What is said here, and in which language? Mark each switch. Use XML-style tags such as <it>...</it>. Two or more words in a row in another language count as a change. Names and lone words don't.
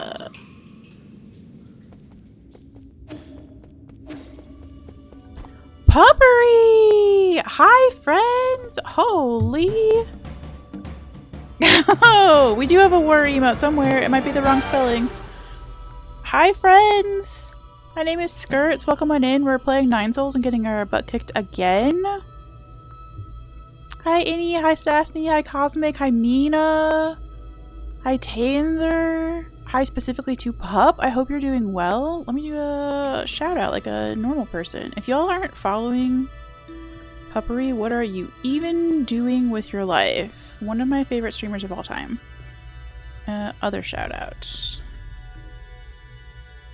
<en>Puppery! Hi, friends! Holy! Oh, we do have a worry emote somewhere. It might be the wrong spelling. Hi, friends! My name is Skirts. Welcome on in. We're playing Nine Souls and getting our butt kicked again. Hi, Innie. Hi, Stasny. Hi, Cosmic. Hi, Mina. Hi, Tanzer. Hi, specifically to Pup. I hope you're doing well. Let me do a shout out like a normal person. If y'all aren't following Puppery, what are you even doing with your life? One of my favorite streamers of all time. Other shout outs.</en>